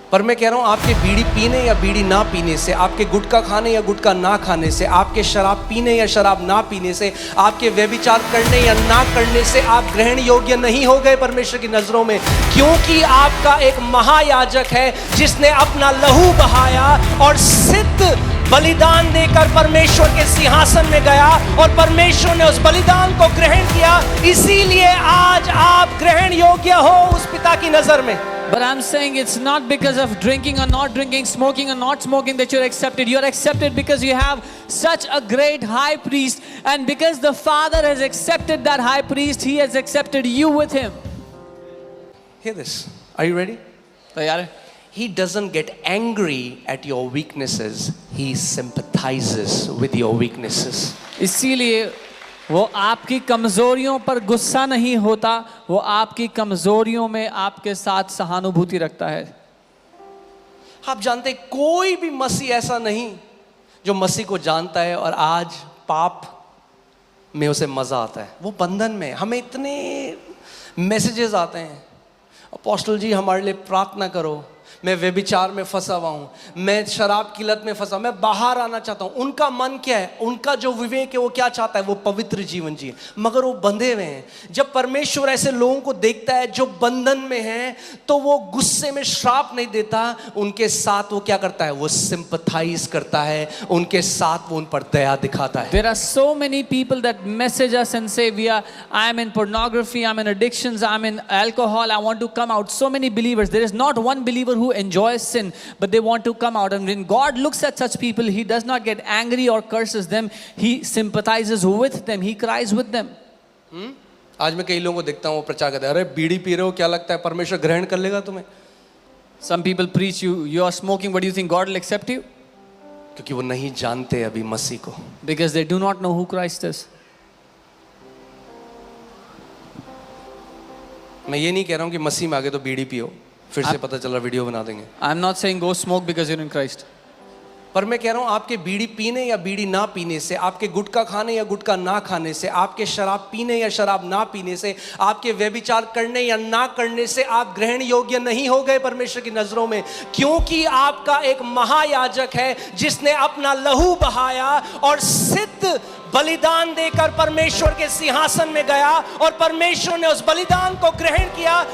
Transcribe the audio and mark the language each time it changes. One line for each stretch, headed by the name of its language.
Hindi: पर मैं कह रहा हूं आपके बीड़ी पीने या बीड़ी ना पीने से, आपके गुटखा खाने या गुटखा ना खाने से, आपके शराब पीने या शराब ना पीने से, आपके व्यभिचार करने या ना करने से आप ग्रहण योग्य नहीं हो गए परमेश्वर की नजरों में, क्योंकि आपका एक महायाजक है जिसने अपना लहू बहाया और सिद्ध बलिदान देकर परमेश्वर के सिंहासन में गया और परमेश्वर ने उस बलिदान को ग्रहण किया। इसीलिए आज आप ग्रहण योग्य हो उस पिता की नजर में।
English: But I'm saying it's not because of drinking or not drinking, smoking or not smoking that you're accepted. You're accepted because you have such a great high priest, and because the Father has accepted that high priest, He has accepted you with Him. Hear this. Are you ready?
Hindi: तैयार है?
English: He doesn't get angry at your weaknesses. He sympathizes with your weaknesses.
Hindi: इसीलिए वो आपकी कमजोरियों पर गुस्सा नहीं होता, वो आपकी कमजोरियों में आपके साथ सहानुभूति रखता है। आप जानते हैं कोई भी मसीह ऐसा नहीं जो मसीह को जानता है और आज पाप में उसे मजा आता है। वो बंधन में, हमें इतने मैसेजेस आते हैं, अपोस्टल जी हमारे लिए प्रार्थना करो, मैं व्यभिचार में फंसा हुआ हूँ, मैं शराब की लत में फंसा, मैं बाहर आना चाहता हूँ। उनका मन क्या है, उनका जो विवेक है वो क्या चाहता है, वो पवित्र जीवन जिए, मगर वो बंधे हुए हैं। जब परमेश्वर ऐसे लोगों को देखता है जो बंधन में हैं, तो वो गुस्से में श्राप नहीं देता, उनके साथ वो क्या करता है, वो सिंपथाइज करता है, उनके साथ वो उन पर दया दिखाता है।
English: There are so many people that message us and say I am in pornography, I'm in addictions, I'm in alcohol, I want to come out. So many believers. There is not one believer who enjoys sin, but they want to come out. And when God looks at such people, He does not get angry or curses them. He sympathizes with them. He cries with them.
Hindi: आज मैं कई लोगों को देखता हूँ वो प्रचार करते हैं, अरे बीड़ी पी रहे हो, क्या लगता है परमेश्वर ग्रहण कर लेगा तुम्हें?
English: Some people preach you are smoking, but do you think God will accept you?
Hindi: क्योंकि वो नहीं जानते अभी मसीह को।
English: Because they do not know who Christ is.
Hindi: मैं ये नहीं कह रहा हूँ कि मसीह में आगे तो बीड़ी पियो, फिर से पता चला वीडियो बना देंगे।
English: I'm not saying go smoke because you're in Christ.
Hindi: पर मैं कह रहा हूँ आपके बीड़ी पीने या बीड़ी ना पीने से, आपके गुटखा खाने या गुटखा ना खाने से, आपके शराब पीने या शराब ना पीने से, आपके व्यभिचार करने या ना करने से आप ग्रहण योग्य नहीं हो गए परमेश्वर की नजरों में, क्योंकि आपका एक महायाजक है जिसने अपना लहू बहाया और सिद्ध बलिदान देकर परमेश्वर के सिंहासन में गया और परमेश्वर ने उस बलिदान को ग्रहण किया।